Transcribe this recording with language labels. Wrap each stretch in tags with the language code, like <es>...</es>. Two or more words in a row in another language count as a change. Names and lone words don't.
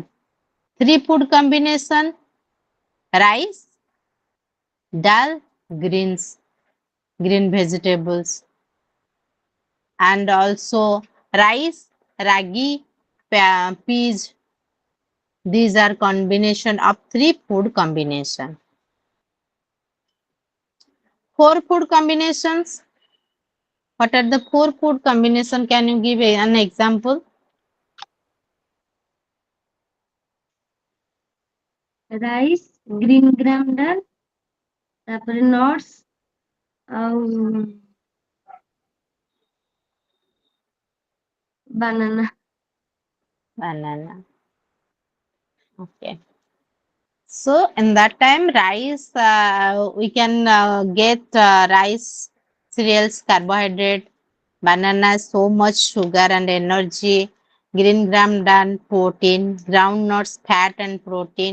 <en>Three food combination: rice, dal, greens, green vegetables, and also rice, ragi, peas. These are combination of three food combination. Four food combinations. What are the four food combination? Can you give an example? rice green gram dal ତାପରେ ନଟ୍ସ ଆଉ ବାନାନା। Banana. Okay. So in that time, rice, we can get rice, cereals, carbohydrate, banana, so much sugar and energy, green gram dal, protein, groundnuts, fat and protein.</en>